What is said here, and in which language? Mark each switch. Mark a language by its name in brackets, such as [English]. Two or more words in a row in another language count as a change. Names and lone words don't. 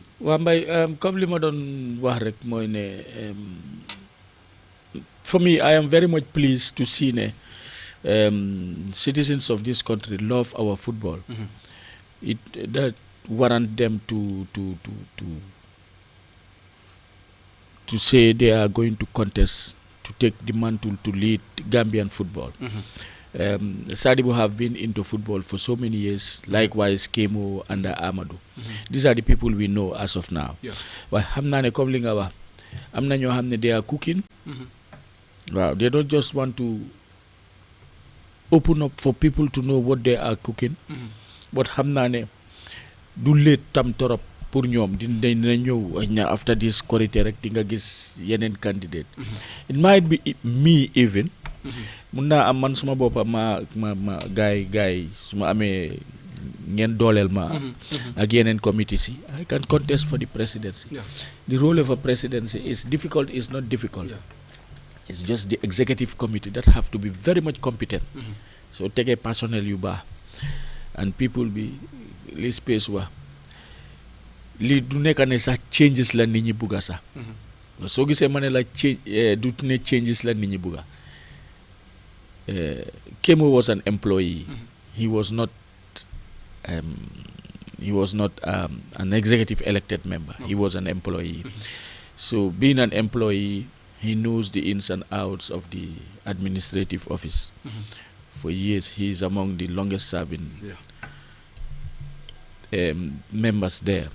[Wolof] Waa Mbaye comme li ma doon wax rek mooy [English] for me, I am very much pleased to see citizens of this country love our football. That warrant them to say they are going to contest to take the mantle to lead Gambian football. Sadibou have been into football for so many years. Likewise, Kémo and Amadou. These are the people we know as of now. [Wolof] But hamna comme li nga wax am na ñoo xam ne [English] they are cooking. Wow, they don't just want to open up for people to know what they are cooking. [Wolof] But xam naa ne du late tam torop pour ñoom dina ñëw [English] after this [Wolof] korité rek di nga gis yeneen candidate. [English] It might be me even. [Wolof] mun naa am man suma boppa ma gaay su ma amee ngeen dooleel ma ak yeneen committee si [English] I can contest for the presidency. The role of a presidency is difficult, is not difficult. It's just the executive committee that have to be very much competent. [Wolof] So tegee personnel yu baax [English] and people [Wolof] bi li space wa li du nekk ne sax changes la nit ñi bugga sax soo gisee ma ne la du ne changes la nit ñi bugga. [English] Kémo was an employee. He was not an executive elected member. He was an employee. So being an employee, he knows the ins and outs of the administrative office. For years, he is among the longest serving members there.